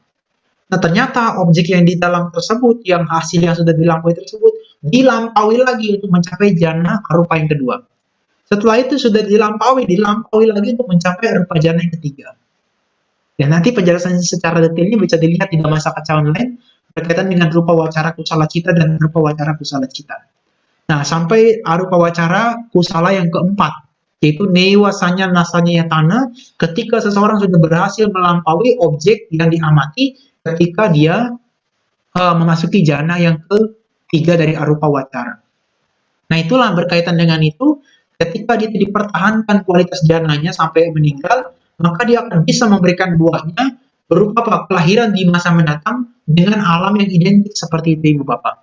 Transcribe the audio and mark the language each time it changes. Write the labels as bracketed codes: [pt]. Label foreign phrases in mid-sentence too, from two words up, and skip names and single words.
[id] Nah, ternyata objek yang di dalam tersebut, yang hasil yang sudah dilampaui tersebut, dilampaui lagi untuk mencapai [pi] jana arupa [id] yang kedua. Setelah itu sudah dilampaui lagi untuk mencapai [pi] arupa jana [id] yang ketiga. Ya, nanti penjelasan secara detailnya bisa dilihat di Dhamma Sakata Online berkaitan dengan [pi] rupa wacara kusala cita [id] dan [pi] rupa wacara kusala cita. [id] Nah, sampai [pi] arupa wacara kusala [id] yang keempat, yaitu [pi] newasanya nasanya yatana, [id] ketika seseorang sudah berhasil melampaui objek yang diamati ketika dia memasuki jana yang ketiga dari [pi] arupa wacara. [id] Nah, itulah berkaitan dengan itu, ketika dia dipertahankan kualitas jananya sampai meninggal, maka dia akan bisa memberikan buahnya berupa kelahiran di masa mendatang dengan alam yang identik seperti itu, Ibu Bapak.